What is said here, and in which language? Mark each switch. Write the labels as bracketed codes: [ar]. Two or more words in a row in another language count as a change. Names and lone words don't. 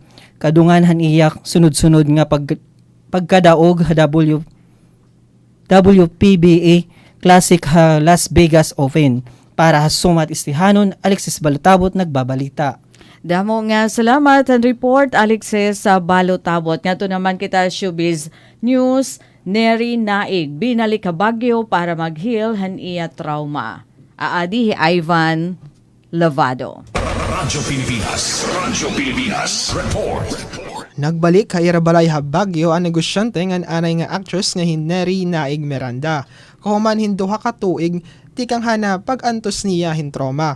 [war] Kadunganhan iya sunod-sunod nga pagkadaog ha WPBA Classic ha Las Vegas Open. Para ha sumat istihanon, Alexis Balutabot nagbabalita. Damo nga salamat and report, Alexis Balutabot. Nga to naman kita showbiz news. Neri Naig binalik ka Baguio para mag-heal han iya trauma. Aadi hi Ivan Lavado. Radyo Pilipinas Report. Nagbalik kay Irabalay ha Baguio ang negosyante nga anay nga actress nga Neri Naig Miranda. Kahuman hinduha ka tuig tikang hana pag-antos niya hin trauma.